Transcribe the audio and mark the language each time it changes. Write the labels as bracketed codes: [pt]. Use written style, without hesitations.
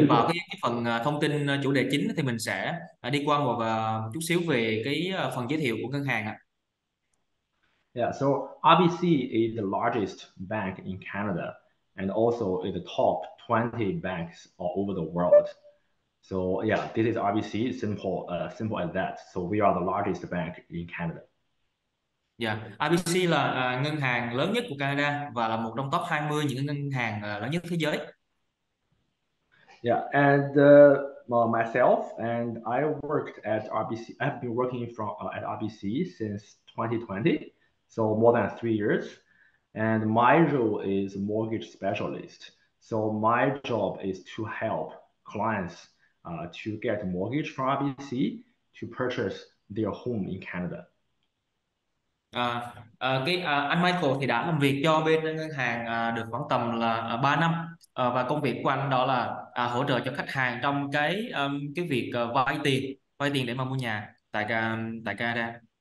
[vi] mình vào cái phần thông tin chủ đề chính thì mình sẽ đi qua một chút xíu về cái phần giới thiệu của ngân hàng ạ. [en] Yeah, so RBC is the largest bank in Canada and also is the top 20 banks all over the world. So yeah, this is RBC, simple as that. So we are the largest bank in Canada. [vi] Dạ, RBC là ngân hàng lớn nhất của Canada và là một trong top 20 những ngân hàng lớn nhất thế giới. [en] Yeah, and myself and I worked at RBC. I've been working at RBC since 2020, so more than 3 years. And my role is mortgage specialist. So my job is to help clients to get a mortgage from RBC to purchase their home in Canada. [vi] Anh Michael thì đã làm việc cho bên ngân hàng được khoảng tầm là 3 năm. Và công việc của anh đó là hỗ trợ cho khách hàng trong cái việc vay tiền để mà mua nhà tại Canada.